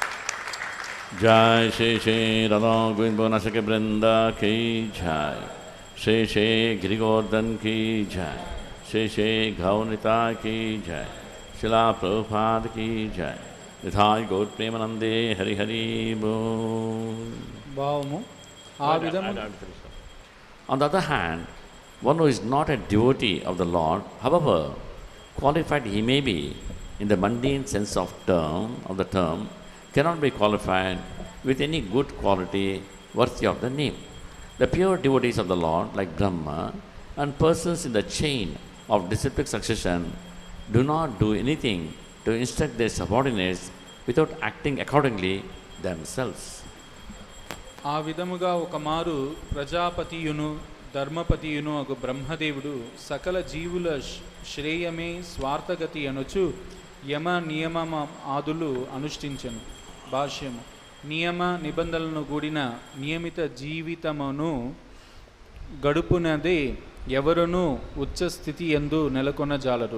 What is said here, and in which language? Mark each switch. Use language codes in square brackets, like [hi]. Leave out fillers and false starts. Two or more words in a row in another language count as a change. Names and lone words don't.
[hi] जय श्री श्री राधा गोविंद भवनसखी वृंदा की जय. श्री श्री गिरिगोवर्धन की जय। श्री श्री गौनिता की जय. श्रील प्रभुपाद की जय। निताई गौर प्रेमानंदे हरि हरि बोल. [te] భావము ఆ విధము. [en] On the other hand, one who is not a devotee of the Lord, however qualified he may be in the mundane sense of the term, cannot be qualified with any good quality worthy of the name. The pure devotees of the Lord, like Brahma, and persons in the chain of disciplic succession, do not do anything to instruct their subordinates without acting accordingly themselves. [te] ఆ విధముగా ఒక మారు ప్రజాపతియును ధర్మపతియును ఒక బ్రహ్మదేవుడు సకల జీవుల శ్రేయమే స్వార్థగతి అనుచు యమ నియమ ఆదులు అనుష్ఠించెను. భాష్యము. నియమ నిబంధనలను కూడిన నియమిత జీవితమును గడుపునదే ఎవరునూ ఉచ్చస్థితి యందు నెలకొనజాలరు.